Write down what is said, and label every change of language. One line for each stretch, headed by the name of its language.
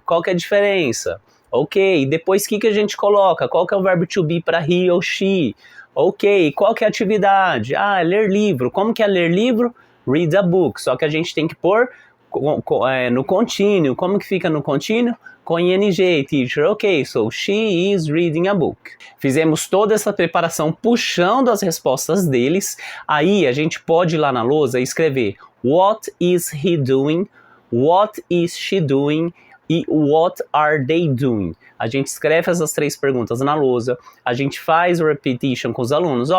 Portuguese: Qual que é a diferença? Ok, depois o que a gente coloca? Qual que é o verbo to be para he ou she? Ok, qual que é a atividade? Ah, ler livro. Como que é ler livro?
English: Read a book.
Portuguese: Só que a gente tem que pôr no contínuo. Como que fica no contínuo? Com ing, teacher.
English: Ok, so she is reading a book.
Portuguese: Fizemos toda essa preparação puxando as respostas deles. Aí a gente pode ir lá na lousa e escrever
English: what is he doing? What is she doing? E what are they doing?
Portuguese: A gente escreve essas 3 perguntas na lousa, a gente faz o repetition com os alunos.